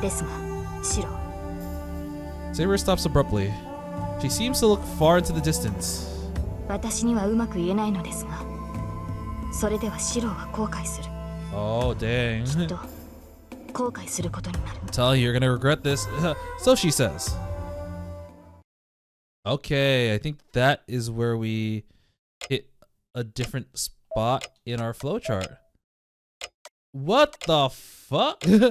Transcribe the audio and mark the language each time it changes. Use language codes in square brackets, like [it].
[ja] ですが、シロ。 [en] Saber stops abruptly. She seems to look far into the distance. [ja] 私にはうまく言えないのですが、それではシロは後悔する。 [en] Oh, dang. [ja] きっと後悔することになる。 [en] I'm telling you, you're gonna regret this. So she says. Okay, I think that is where we hit a different spot in our flowchart. What the fuck?